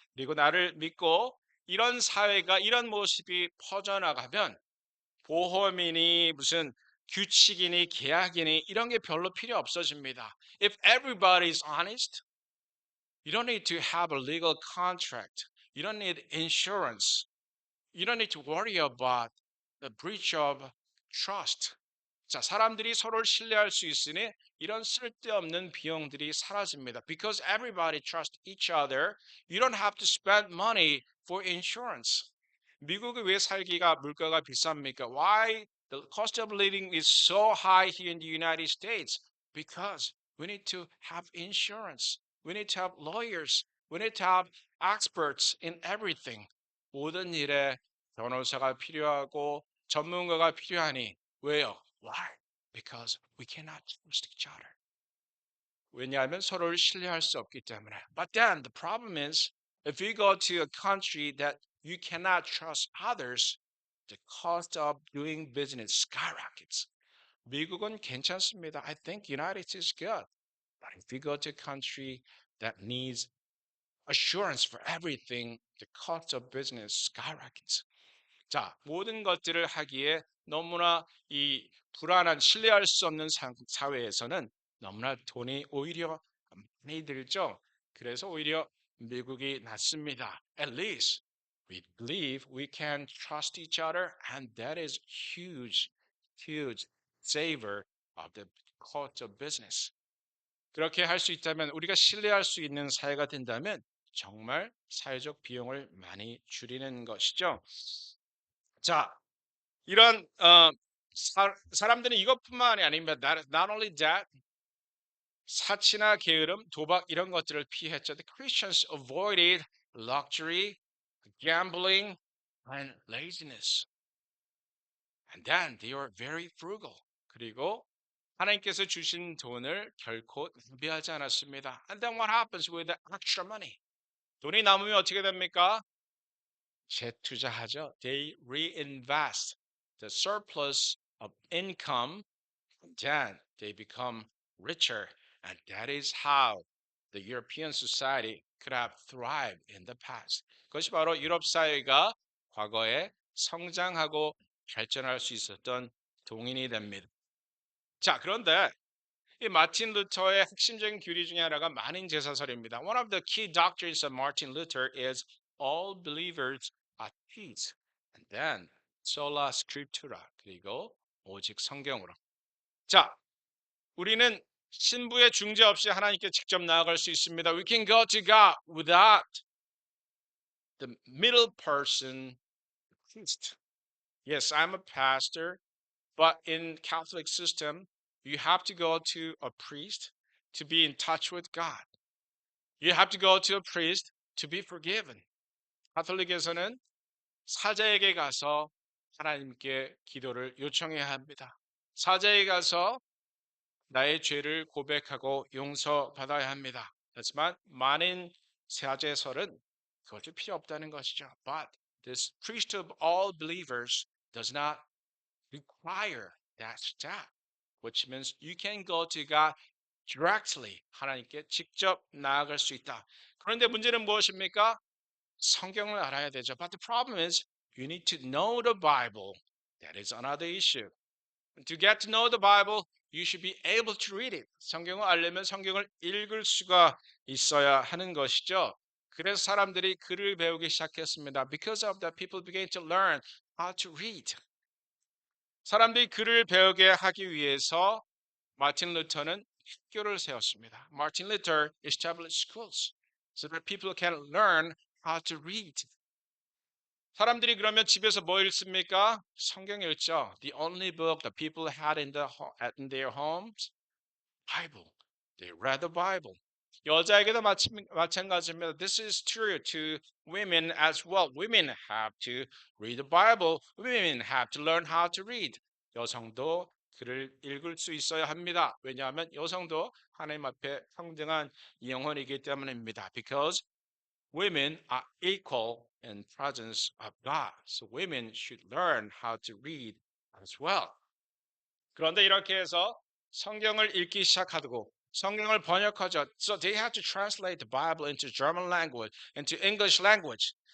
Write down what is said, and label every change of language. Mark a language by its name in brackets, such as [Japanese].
[Korean] 그리고 나를 믿고 이런 사회가 이런 모습이 퍼져나가면 보험이니 무슨 규칙이니 계약이니 이런 게 별로 필요 없어집니다. [English] If everybody is honest, you don't need to have a legal contract. You don't need insurance. You don't need to worry about the breach of trust. [Korean] 자, 사람들이 서로를 신뢰할 수 있으니 이런 쓸데없는 비용들이 사라집니다. [English] Because everybody trusts each other, you don't have to spend money for insurance. [Korean] 미국이 왜 살기가 물가가 비쌉니까? [English] Why the cost of living is so high here in the United States? Because we need to have insurance. We need to have lawyers. We need to have experts in everything. [Korean] 모든 일에 변호사가 필요하고 전문가가 필요하니 왜요? [English] Why? Because we cannot trust each other. [Korean] 왜냐하면 서로를 신뢰할 수 없기 때문에. [English] But then the problem is, if you go to a country that you cannot trust others, the cost of doing business skyrockets. [Korean] 미국은 괜찮습니다. [English] I think United States is good. But if you go to a country that needs assurance for everything, the cost of business skyrockets. [Korean] 자, 모든 것들을 하기에 너무나 이 불안한 신뢰할 수 없는 사회에서는 너무나 돈이 오히려 많이 들죠. 그래서 오히려 미국이 낫습니다. [English] At least we believe we can trust each other, and that is huge, huge saver of the cost of business. [Korean] 그렇게 할 수 있다면 우리가 신뢰할 수 있는 사회가 된다면 정말 사회적 비용을 많이 줄이는 것이죠. 자, 이런 사람들은 이것뿐만이 아닙니다. [English] Not only that, [Korean] 사치나 게으름, 도박 이런 것들을 피했죠. [English] The Christians avoided luxury, gambling, and laziness. And then they were very frugal. [Korean] 그리고 하나님께서 주신 돈을 결코 낭비하지 않았습니다. [English] And then what happens with the extra money? [Korean] 돈이 남으면 어떻게 됩니까? 재투자하죠. [English] They reinvest the surplus of income, and then they become richer. And that is how the European society could have thrived in the past. [Korean] 그것이 바로 유럽 사회가 과거에 성장하고 발전할 수 있었던 동인이 됩니다. 자, 그런데 이 마틴 루터의 핵심적인 교리 중에 하나가 만인 제사설입니다. [English] One of the key doctrines of Martin Luther is all believers are peace, and then sola scriptura, [Korean] 그리고 오직 성경으로. 자, 우리는 신부의 중재 없이 하나님께 직접 나아갈 수 있습니다. [English] We can go to God without the middle person, priest. Yes, I'm a pastor, but in Catholic system, you have to go to a priest to be in touch with God. You have to go to a priest to be forgiven. [Korean] 가톨릭에서는 사자에게 가서 하나님께 기도를 요청해야 합니다. 사자에게 가서 나의 죄를 고백하고 용서받아야 합니다. 하지만 많은 사제설은 그것이 필요 없다는 것이죠. [English] But this priest of all believers does not require that step, which means you can go to God directly. [Korean] 하나님께 직접 나아갈 수 있다. 그런데 문제는 무엇입니까? 성경을 알아야 되죠. [English] But the problem is you need to know the Bible. That is another issue. To get to know the Bible, you should be able to read it. [Korean] 성경을 알려면 성경을 읽을 수가 있어야 하는 것이죠. 그래서 사람들이 글을 배우기 시작했습니다. [English] Because of that, people began to learn how to read. [Korean] 사람들이 글을 배우게 하기 위해서 마틴 루터는 학교를 세웠습니다. [English] Martin Luther established schools so that people can learn how to read. [Korean] 사람들이 그러면 집에서 뭐 읽습니까? 성경 읽죠. [English] The only book that people had in their homes, Bible. They read the Bible. [Korean] 여자에게도 마찬가지입니다. [English] This is true to women as well. Women have to read the Bible. Women have to learn how to read. [Korean] 여성도 글을 읽을 수 있어야 합니다. 왜냐하면 여성도 하나님 앞에 평등한 영혼이기 때문입니다. [English] Because women are equal in presence of God. So women should learn how to read as well. [Korean] 그런데 이렇게 해서 성경을 읽기 시작하고 성경을 번역하죠. [English] So they had to translate the Bible into German language, into English language.